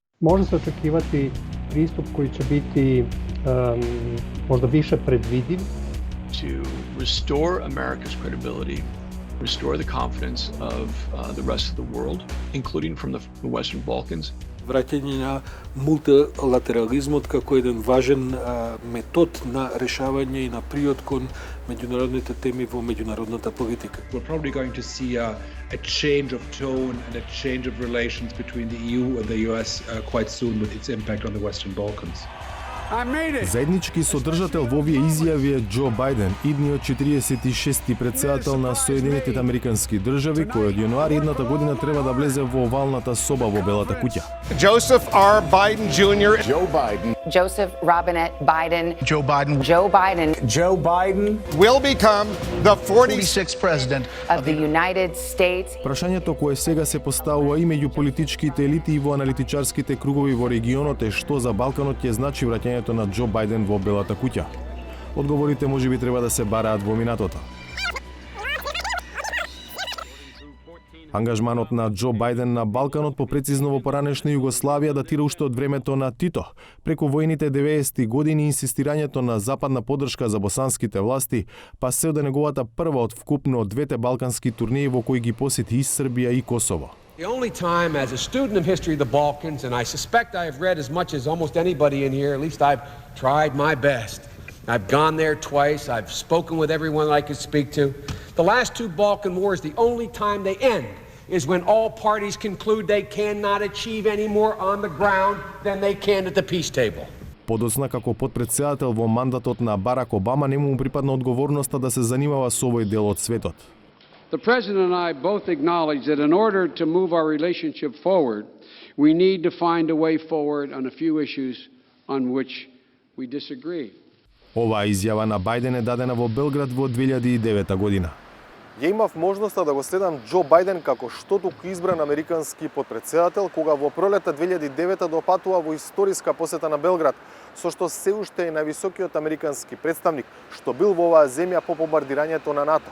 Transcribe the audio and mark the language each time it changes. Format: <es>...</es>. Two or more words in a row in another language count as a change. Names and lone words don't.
<sr>Može se očekivati pristup koji će biti možda više predvidiv.</sr> <en>To restore America's credibility, restore the confidence of the rest of the world, including from the Western Balkans.</en> <mk>Vraćanje na multilateralizmот како еден важен метод на решавање и на приод кон меѓународните теми во меѓународната политика.</mk> <en>We're probably going to see a change of tone and a change of relations between the EU and the US quite soon with its impact on the Western Balkans.</en> <mk>Заеднички содржател во овие изјави е Џо Бајден, идниот 46-ти председател на Соединетите Американски држави, кој од јануари едната година треба да влезе во овалната соба во Белата куќа.</mk> <en>Joseph R. Biden Jr. Joe Biden. Joseph Robinette Biden. Joe Biden. Joe Biden. Joe Biden Will become the 46th president of the United States.</en> <mk>Прашањето кое сега се поставува и меѓу политичките елити и во аналитичарските кругови во регионот е што за Балканот ќе значи враќањето на Џо Бајден во Белата куќа. Одговорите можеби треба да се бараат во минатото. Ангажманот на Џо Бајден на Балканот, попрецизно во поранешна Југославија, датира уште од времето на Тито. Преку војните 90-ти години инсистирањето на западна поддршка за босанските власти, па се од неговата прва од вкупно двете балкански турнеи во кои ги посети и Србија и Косово.</mk> <en>The only time as a student of history of the Balkans, and I suspect I have read as much as almost anybody in here, at least I've tried my best. I've gone there twice, I've spoken with everyone I could speak to. The last two Balkan wars, the only time they end is when all parties conclude they cannot achieve any more on the ground than they can at the peace table.</en> <mk>Подоцна како подпредседател во мандатот на Барак Обама нему му припадна одговорноста да се занимава со овој дел од светот.</mk> <en>The President and I both acknowledge that in order to move our relationship forward, we need to find a way forward on a few issues on which we disagree.</en> <mk>Оваа изјава на Бајден е дадена во Белград во 2009 година. Ја имав можноста да го следам Џо Бајден како што туку избран американски подпредседател, кога во пролета 2009 допатува во историска посета на Белград, со што се уште е највисокиот американски представник што бил во оваа земја по бомбардирањето на НАТО.</mk>